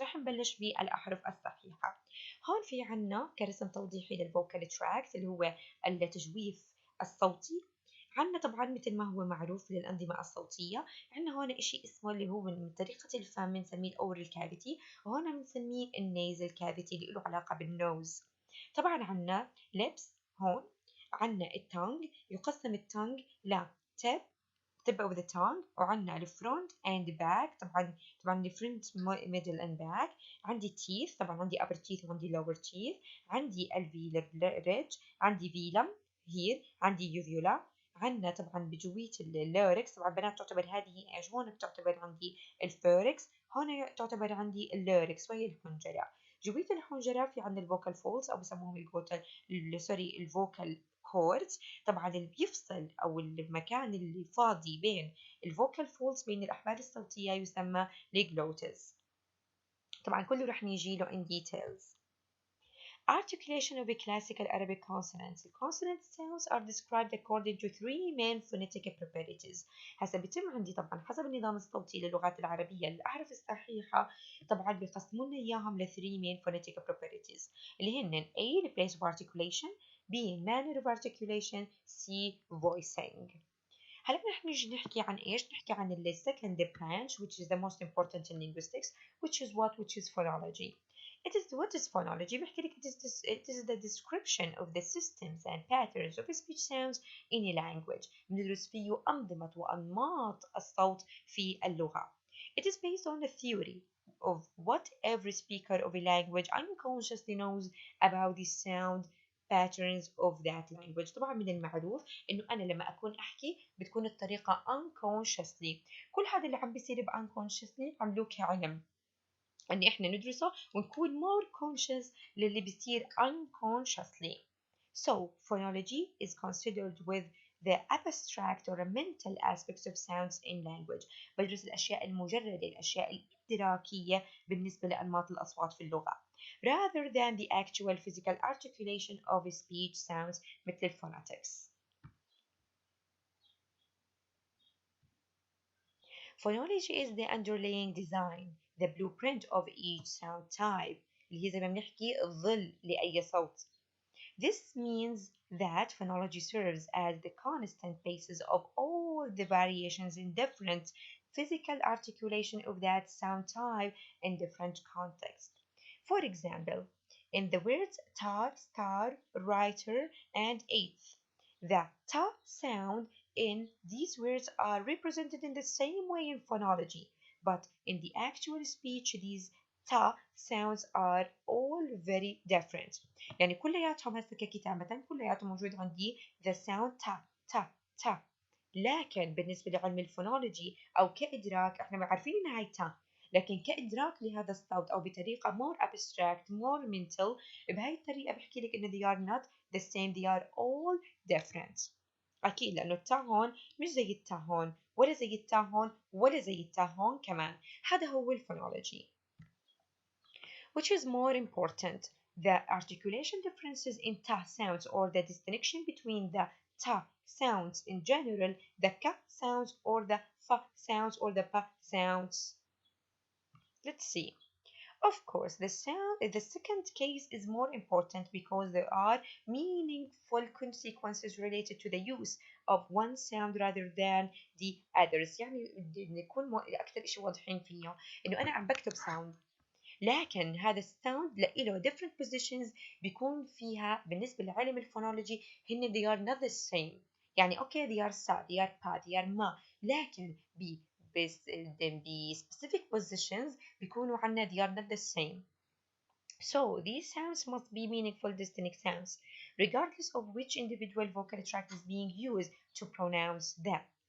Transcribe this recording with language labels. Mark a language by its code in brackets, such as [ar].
[ar] رح نبلش بالأحرف الصحيحة. هون في عنا كرسم توضيحي للفوكال تراكت اللي هو التجويف الصوتي. عنا طبعا مثل ما هو معروف للأنظمة الصوتية عنا هون إشي اسمه اللي هو من طريقة الفم بنسميه الأورال كافيتي وهون بنسميه النيزل كافيتي اللي له علاقة بالنوز. طبعا عنا lips هون عنا التونج يقسم التونج ل [en] tip of the tongue [ar] وعندنا الفرونت [en] and back [ar] طبعا الفرونت [en] middle and back. [ar] عندي teeth طبعا عندي [en] upper teeth [ar] وعندي [en] lower teeth. [ar] عندي [en] alveolar ridge. [ar] عندي [en] velum here. [ar] عندي uvula. عندنا طبعا بجوية اللاركس طبعا بنات تعتبر هذه ايش هون بتعتبر عندي الفوركس هون تعتبر عندي اللاركس وهي الحنجرة. جوية الحنجرة في عندنا الفوكال فولز او بسموهم الفوكال كوردز طبعا اللي بيفصل او المكان اللي فاضي بين الفوكال فولز بين الاحبال الصوتيه يسمى الجلوتس. طبعا كله رح نيجي له [en] in details. Articulation of the classical Arabic consonants. The consonant sounds are described according to three main phonetic properties. [ar] هسا بيتم عندي طبعا حسب النظام الصوتي للغات العربية الأحرف الصحيحة طبعا بيقسموا لنا إياهم ل [en] three main phonetic properties [ar] اللي هن [en] A. the place of articulation. B. manner of articulation. C. voicing. [ar] هلا رح نيجي نحكي عن ايش؟ نحكي عن ال [en] second branch which is the most important in linguistics which is phonology. What is phonology? [ar] بحكي لك [en] it is the description of the systems and patterns of speech sounds in a language. [ar] بندرس فيه أنظمة وأنماط الصوت في اللغة. [en] It is based on the theory of what every speaker of a language unconsciously knows about the sound patterns of that language. [ar] طبعا من المعروف انه انا لما اكون احكي بتكون الطريقه unconsciously. كل هذا اللي عم بيصير unconsciously عملوه كعلم ان احنا ندرسه ونكون [en] more conscious [ar] للي بيصير unconsciously. [en] So phonology is considered with the abstract or mental aspects of sounds in language. [ar] بدرس الأشياء المجردة، الأشياء الإدراكية بالنسبة لأنماط الأصوات في اللغة [en] rather than the actual physical articulation of speech sounds [ar] مثل phonetics. [en] Phonology is the underlying design, the blueprint of each sound type [ar] اللي هي زي ما بنحكي الظل لأي صوت. [en] This means that phonology serves as the constant basis of all the variations in different physical articulation of that sound type in different contexts. For example, in the words tar, star, writer, and eighth, the ta sound in these words are represented in the same way in phonology, but in the actual speech, these ta sounds are all very different. [ar] يعني كلياتهم هسه ككتابة كلياتهم موجود عندي [en] the sound ta ta ta. [ar] لكن بالنسبة لعلم الفونولوجي أو كإدراك احنا عارفين إنها هي تا، لكن كإدراك لهذا الصوت أو بطريقة [en] more abstract more mental، [ar] بهاي الطريقة بحكي لك إنه [en] they are not the same, they are all different. [ar] أكيد لأنه التا هون مش زي التا هون ولا زي التا هون ولا زي التا هون كمان. هذا هو الفونولوجي. [en] Which is more important, the articulation differences in ta sounds or the distinction between the ta sounds in general, the ka sounds or the fa sounds or the pa sounds? Let's see. Of course, the second case is more important because there are meaningful consequences related to the use of one sound rather than the others. [ar] يعني نكون أكثر شيء واضحين فيه إنه أنا عم بكتب sound، لكن هذا الساوند له [en] different positions [ar] بيكون فيها بالنسبة لعلم الفونولوجي هن [en] they are not the same. [ar] يعني اوكي [en] they are sa they are pa they are ma، [ar] لكن بس [en] specific positions [ar] بيكونوا عنا [en] they are not the same. So these sounds must be meaningful distinct sounds regardless of which individual vocal tract is being used to pronounce them.